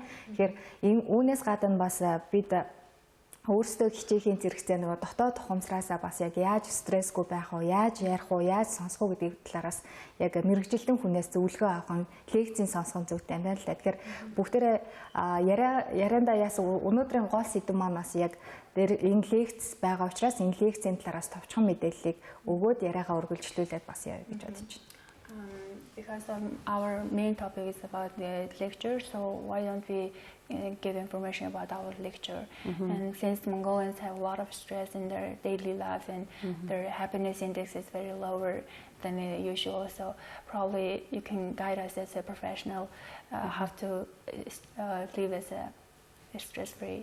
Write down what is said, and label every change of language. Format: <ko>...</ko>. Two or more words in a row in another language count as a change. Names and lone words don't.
<mn>Тэгэхээр энэ үүнээс гадна бас бид өөрсдөө хичээхийн зэрэгцээ нөгөө дотоод ухамсараасаа бас яг яаж стрессгүй байх вэ, яаж ярих вэ, яаж сонсох вэ гэдэг талаараас яг мэрэгжилтэн хүнээс зөвлөгөө авах нь лекцийн сонсгон зүйтэй байна л да. Тэгэхээр бүгдээрээ яриандаа яасан өнөөдрийн гол сэдэв маань бас яг энэ лекц байгаа учраас энэ лекцийн талаараас товчхон мэдээллийг өгөөд яриагаа үргэлжлүүлээд бас явъя гэж бодож байна.</mn> <en>Because our main topic is about the lecture, so why don't we give information about our lecture? And since Mongolians have a lot of stress in their daily life and their happiness index is very lower than usual, so probably you can guide us as a professional how to live as a stress-free.</en>